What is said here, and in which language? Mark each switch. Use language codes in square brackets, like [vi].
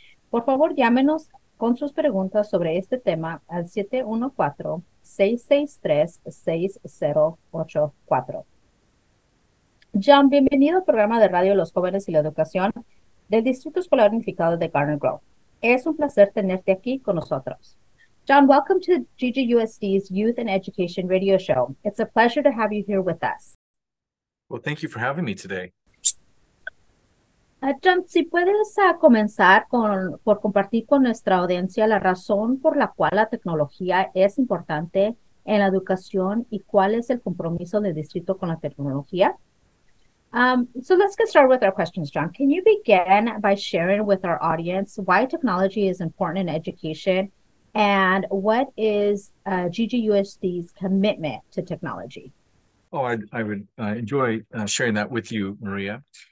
[es] Por favor, llámenos con sus preguntas sobre este tema al 714-663-6084. John, bienvenido al programa de radio Los Jóvenes y la Educación del Distrito Escolar Unificado de Garden Grove. Es un placer tenerte aquí con nosotros. [en] John, welcome to GGUSD's Youth and Education Radio Show. It's a pleasure to have you here with us. Well, thank you for having me today. [es] John, si puedes comenzar por compartir con nuestra audiencia la razón por la cual la tecnología es importante en la educación y cuál es el compromiso del distrito con la tecnología. [en] So let's get started with our questions, John. Can you begin by sharing with our audience why technology is important in education and what is GGUSD's commitment to technology? Oh, I would enjoy sharing that with you, Maria.